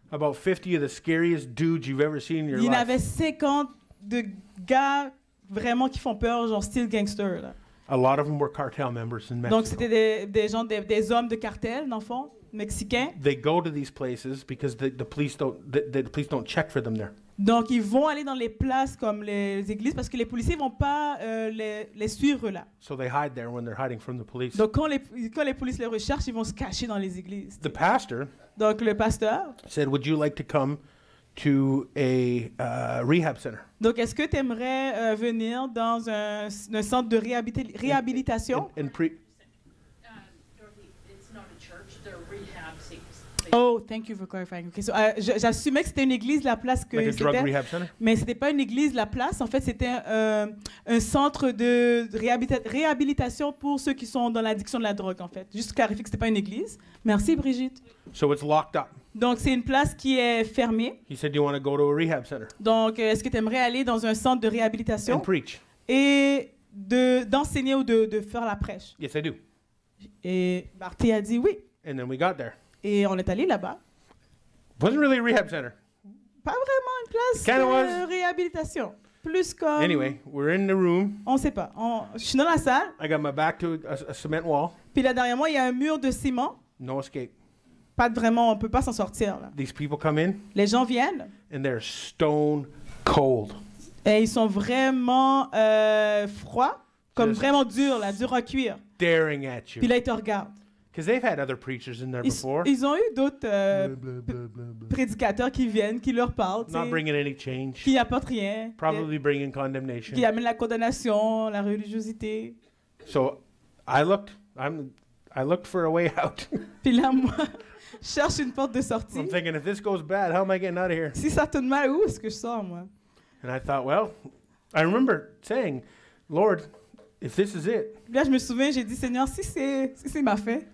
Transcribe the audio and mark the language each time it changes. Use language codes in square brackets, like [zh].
[en] about 50 of the scariest dudes you've ever seen in your [fr] il y en [en] life. [fr] avait 50 de gars vraiment qui font peur, genre style gangster. Là. [en] A lot of them were cartel members in Mexico. [fr] Donc c'était des gens, des hommes de cartel, dans le fond, mexicains. [en] They go to these places because the police don't check for them there. [fr] Donc ils vont aller dans les places comme les églises parce que les policiers vont pas les suivre là. [en] So they hide there when they're hiding from the police. [fr] Donc quand les policiers les recherchent, ils vont se cacher dans les églises. [en] The pastor [fr] Donc le pasteur, [en] said, "Would you like to come to a rehab center [fr] donc est-ce que tu aimerais venir dans un centre de réhabilitation? [en] and pre?" Dorothy, it's not a church, they're rehab centers. Oh, thank you for clarifying. [fr] Okay, so, j'assumais que c'était une église la place que [en] Like a drug [fr] c'était, [en] rehab center? [fr] mais c'était pas une église la place. En fait, c'était un centre de réhabilitation pour ceux qui sont dans l'addiction de la drogue. En fait, juste clarifier que c'était pas une église. Merci Brigitte. [en] So it's locked up. [fr] Donc c'est une place qui est fermée. [en] He said, "Do you want to go to a rehab center [fr] Donc est-ce que tu aimerais aller dans un centre de [en] and [fr] réhabilitation [en] preach?" [fr] et d'enseigner ou de faire la prêche? [en] Yes, I do. [fr] Et Marty a dit oui. [en] And then we got there. [fr] Et on est allé là-bas. [en] Wasn't really a rehab center. [fr] Pas vraiment une place [en] Kinda [fr] de [en] was. [fr] réhabilitation. Plus comme... [en] Anyway, we're in the room. [fr] On sait pas. Je suis dans la salle, [en] I got my back to a cement wall. [fr] puis là derrière moi, il y a un mur de ciment. [en] No escape. [fr] Pas de vraiment, on peut pas s'en sortir. Là. [en] These people come in [fr] Les gens viennent [en] and they're stone cold. [fr] et ils sont vraiment froids, comme [en] Just- [fr] vraiment durs, là, durs à cuire. [en] Staring at [fr] Puis [en] you. [fr] là, ils te regardent. [en] Because they've had other preachers in there before. [fr] Ils ont eu d'autres [en] Blah, blah, blah, blah, blah. [fr] prédicateurs qui viennent, qui leur parlent, tu [en] Not [fr] sais, [en] bringing any change. [fr] qui apportent rien, [en] Probably bringing condemnation. [fr] qui amènent la condamnation, la religiosité. [en] So I looked for a way out. [fr] Puis là, moi, je cherche une porte de sortie. [en] I'm thinking, if this goes bad, how am I getting out of here? [fr] Si ça tourne mal, où est-ce que je sors, moi? [en] And I thought, well, I remember saying, Lord, if this is it, [fr] Puis là, je me souviens, j'ai dit, Seigneur, si c'est ma fin,